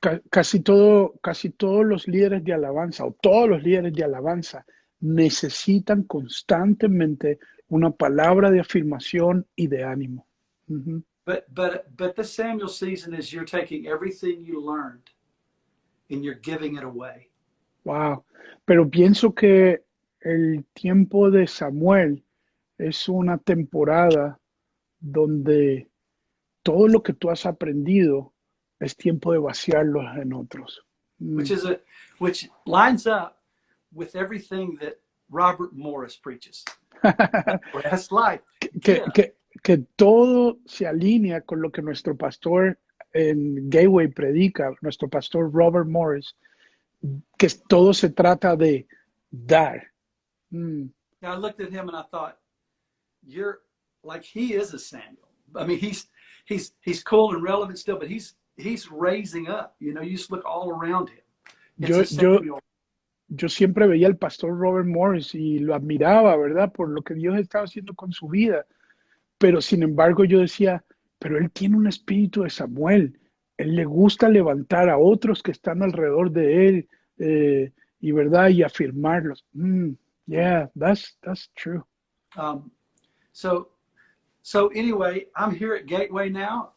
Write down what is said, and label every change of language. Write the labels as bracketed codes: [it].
[es] Casi todos los líderes de alabanza o todos los líderes de alabanza necesitan constantemente una palabra de afirmación y de ánimo. Uh-huh. [en] But the Samuel season is you're taking everything you learned and you're giving it away. Wow. [es] Pero pienso que el tiempo de Samuel es una temporada donde todo lo que tú has aprendido es tiempo de vaciarlo en otros. [en] Which lines up with everything that Robert Morris preaches. That's life. [es] Que todo se alinea con lo que nuestro pastor en Gateway predica, nuestro pastor Robert Morris, que todo se trata de dar. [en] I looked at him and I thought, you're like, he is a Samuel. I mean, he's cool and relevant still, but he's raising up. You know, you just look all around him. [es] Yo siempre veía al pastor Robert Morris y lo admiraba, ¿verdad? Por lo que Dios estaba haciendo con su vida. Pero sin embargo yo decía, pero él tiene un espíritu de Samuel. Él le gusta levantar a otros que están alrededor de él y verdad y afirmarlos. [en] Yeah, that's true. So anyway, I'm here at Gateway now.